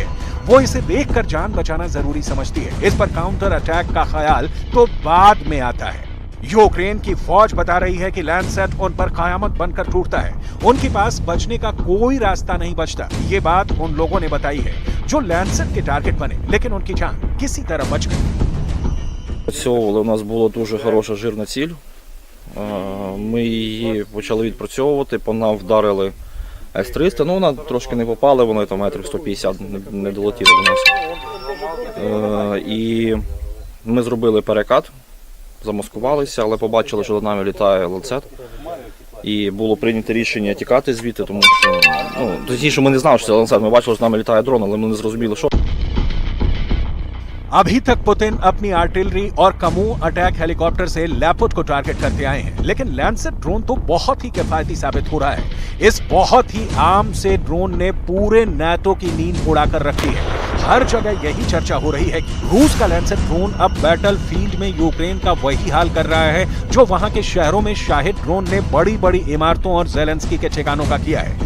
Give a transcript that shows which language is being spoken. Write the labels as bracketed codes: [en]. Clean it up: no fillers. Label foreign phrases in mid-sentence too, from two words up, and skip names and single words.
[hi] वो इसे देखकर जान बचाना जरूरी समझती है। इस पर [en] counter attack [hi] का ख्याल तो बाद में आता है। यूक्रेन की फौज बता रही है कि लैंडसेट उन पर कयामत बनकर टूटता है। उनके पास बचने का कोई रास्ता नहीं बचता। ये बात उन लोगों ने बताई है जो लैंडसेट के टारगेट बने, लेकिन उनकी जान किसी तरह बच गई। [uk] Відпрацьовували, у нас була дуже хороша жирна ціль. Ми її почали відпрацьовувати, по нам вдарили С-300, ну вона трошки не попала, вона там метрів 150 не долетіла до нас. І ми зробили перекат, замаскувалися, але побачили, що до нами літає ланцет. І було прийнято рішення тікати звідти, тому що, точніше, ми не знали, що це ланцет, ми бачили, що з нами літає дрон, але ми не зрозуміли, що. [hi] अभी तक पुतिन अपनी आर्टिलरी और कमू [en] attack helicopter [hi] से लेपर्ड को टारगेट करते आए हैं, लेकिन लैंसेट ड्रोन तो बहुत ही किफायती साबित हो रहा है। इस बहुत ही आम से ड्रोन ने पूरे नाटो की नींद उड़ाकर रखी है। हर जगह यही चर्चा हो रही है कि रूस का लैंसेट ड्रोन अब [en] battle field [hi] में यूक्रेन का वही हाल कर रहा है जो वहां के शहरों में शाहिद ड्रोन ने बड़ी इमारतों और ज़ेलेंस्की के ठिकानों का किया है।